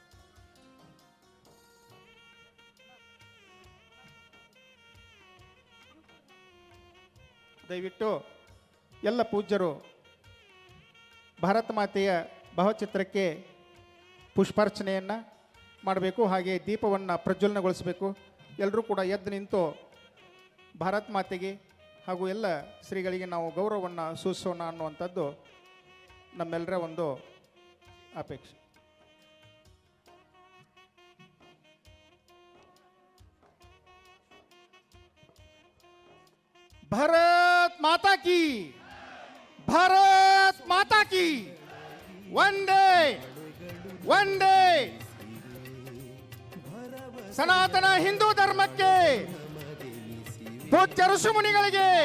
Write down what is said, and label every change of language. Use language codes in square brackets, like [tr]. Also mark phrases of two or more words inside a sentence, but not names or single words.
[kn] ದಯವಿಟ್ಟು ಎಲ್ಲ ಪೂಜ್ಯರು ಭಾರತ ಮಾತೆಯ ಭಾವಚಿತ್ರಕ್ಕೆ ಪುಷ್ಪಾರ್ಚನೆಯನ್ನು ಮಾಡಬೇಕು. ಹಾಗೆ ದೀಪವನ್ನು ಪ್ರಜ್ವಲನಗೊಳಿಸಬೇಕು. ಎಲ್ಲರೂ ಕೂಡ ಎದ್ದು ನಿಂತು ಭಾರತ ಮಾತೆಗೆ ಹಾಗೂ ಎಲ್ಲ ಶ್ರೀಗಳಿಗೆ ನಾವು ಗೌರವವನ್ನು ಸೂಚಿಸೋಣ ಅನ್ನುವಂಥದ್ದು ನಮ್ಮೆಲ್ಲರ ಒಂದು ಅಪೇಕ್ಷೆ. [hi] भारत माता की, भारत माता की, वंदे वंदे. [kn] ಸನಾತನ ಹಿಂದೂ ಧರ್ಮಕ್ಕೆ, ಪೂಜ್ಯ ಋಷಿಮುನಿಗಳಿಗೆ